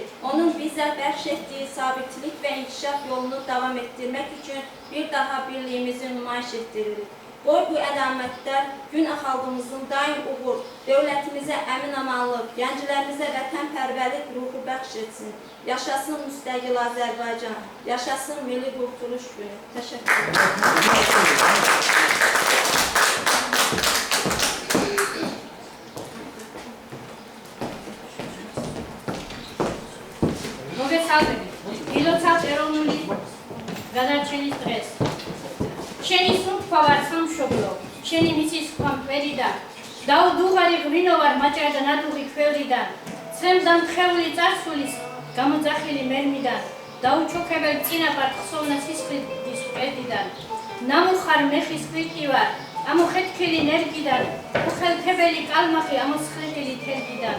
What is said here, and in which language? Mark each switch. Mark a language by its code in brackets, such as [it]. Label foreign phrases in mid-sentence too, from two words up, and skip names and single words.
[az] Onun bizə bəxş etdiyi sabitlik və inkişaf yolunu davam etdirmək üçün bir daha birliyimizi nümayiş etdiririk. Qoy bu əlamətlər gün xalqımızın daim uğur, dövlətimizə əmin-amanlıq, gənclərimizə vətənpərvərlik ruhu bəxş etsin. Yaşasın müstəqil Azərbaycan, yaşasın Milli Qurtuluş günü. Təşəkkür ederim. [ka] მოგესალმებით. გილოცავთ ეროვნული გადარჩენის დღეს. შენი სუნთქვა ვარ სამშობლო, შენი მიწის თქვა მკვერიდან, დაუდუღარი ღვინო ვარ მაჭრა და ნადუღი ქვევრიდან, ცრემს დამთხეული წარსულის გამოძახილი მერმიდან, დაუჩოქებელ წინაპარ ხსოვნა სისხლის მკვერდიდან, ნამუხარ მეხის ხვიტი ვარ, ამოხეთქილი ნერგიდან, უხელთებელი კალმახი ამოსხლეხილი თერგიდან.